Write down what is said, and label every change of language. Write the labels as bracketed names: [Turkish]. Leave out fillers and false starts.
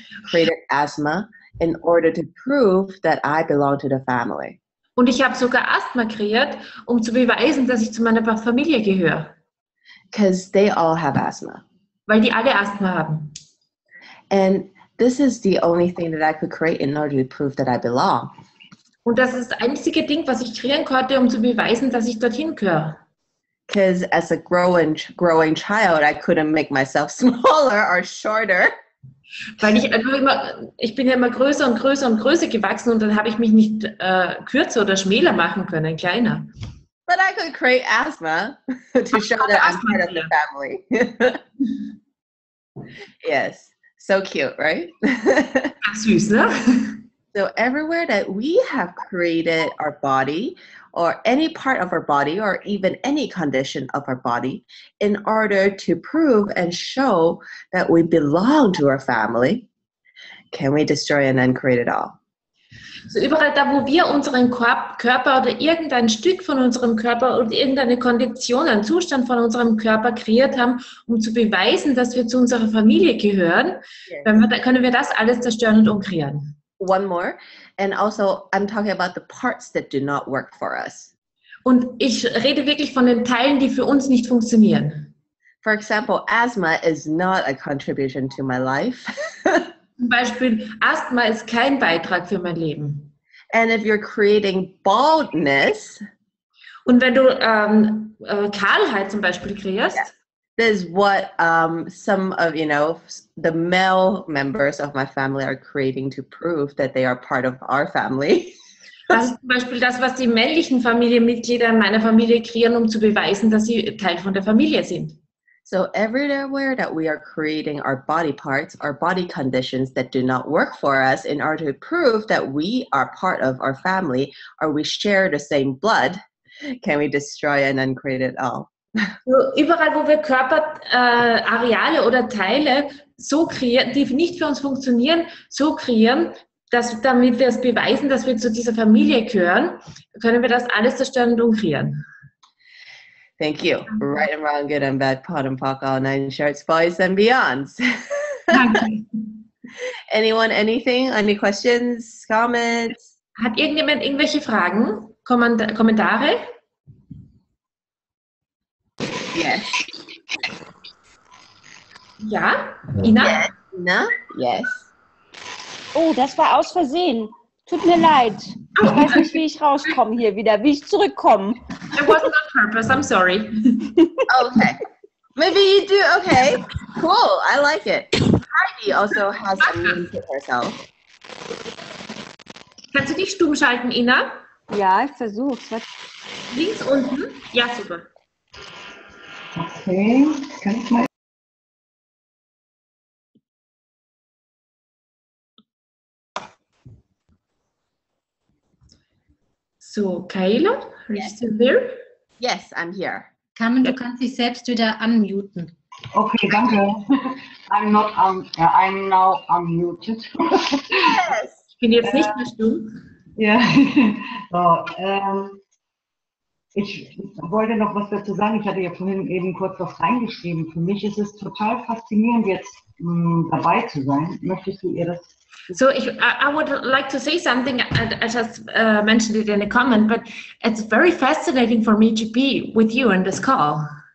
[English] Created asthma in order to prove that I belong to the family. [German] Und ich habe sogar Asthma kreiert, um zu beweisen, dass ich zu meiner Familie gehöre. [English] Because they all have asthma. [German] Weil die alle Asthma haben. [English] And this is the only thing that I could create in order to prove that I belong. [German] Und das ist das einzige Ding, was ich kreieren konnte, um zu beweisen, dass ich dorthin gehöre. [English] Because as a growing child, I couldn't make myself smaller or shorter. [German] Weil ich bin ja immer größer und größer und größer gewachsen und dann habe ich mich nicht kürzer oder schmäler machen können, kleiner. [English] But I could create asthma to show that I'm part of the family. Yes, so cute, right? [German] Süß, ne? [English] So everywhere that we have created our body or any part of our body or even any condition of our body in order to prove and show that we belong to our family, can we destroy and then create it all? [German] So überall da, wo wir unseren Körper oder irgendein Stück von unserem Körper oder irgendeine Kondition, einen Zustand von unserem Körper kreiert haben, um zu beweisen, dass wir zu unserer Familie gehören, dann können wir das alles zerstören und umkreieren. [English] One more, and also I'm talking about the parts that do not work for us. [German] Und ich rede wirklich von den Teilen, die für uns nicht funktionieren. [English] For example, asthma is not a contribution to my life. [German] Zum Beispiel, Asthma ist kein Beitrag für mein Leben. [English] And if you're creating baldness, [German] und wenn du Kahlheit zum Beispiel kreierst, [English] this is what some of, the male members of my family are creating to prove that they are part of our family. [German] Das ist zum Beispiel das, was die männlichen Familienmitglieder in meiner Familie kreieren, um zu beweisen, dass sie Teil von der Familie sind. [English] So everywhere that we are creating our body parts, our body conditions that do not work for us in order to prove that we are part of our family or we share the same blood, can we destroy and uncreate it all? [German] So, überall, wo wir Körperareale oder Teile so kreieren, die nicht für uns funktionieren, so kreieren, damit wir es beweisen, dass wir zu dieser Familie gehören, können wir das alles zerstören und umkreieren. [English] Thank you. Right and wrong, good and bad, pot and pock, all nine shorts, boys and beyonds. Anyone, anything? Any questions, comments? [German] Hat irgendjemand irgendwelche Fragen? Kommentare? [English] Yes. [German] Ja? Ina? [English] Yes. Ina? Yes. [German] Oh, das war aus Versehen. Tut mir leid. Ich weiß nicht, wie ich rauskomme hier wieder, wie ich zurückkomme. [English] It wasn't on purpose, I'm sorry. Okay. Maybe you do, okay. Cool, I like it. Heidi also has unmuted herself. [German] Kannst du dich stumm schalten, Ina? Ja, ich versuch's. Links unten? Ja, super. Okay, kann ich mal. [English] So, Kayla, are you still there? Yes, I'm here. [German] Carmen, du kannst dich selbst wieder unmuten. Okay, danke. [English] I'm now unmuted. Yes. [German] Ich bin jetzt nicht mehr stumm. Ja, so, ich wollte noch was dazu sagen. Ich hatte ja vorhin eben kurz was reingeschrieben. Für mich ist es total faszinierend, jetzt dabei zu sein. Möchtest du ihr das? [English] So I would like to say something. I just mentioned it in a comment, but it's very fascinating for me to be with you in this call.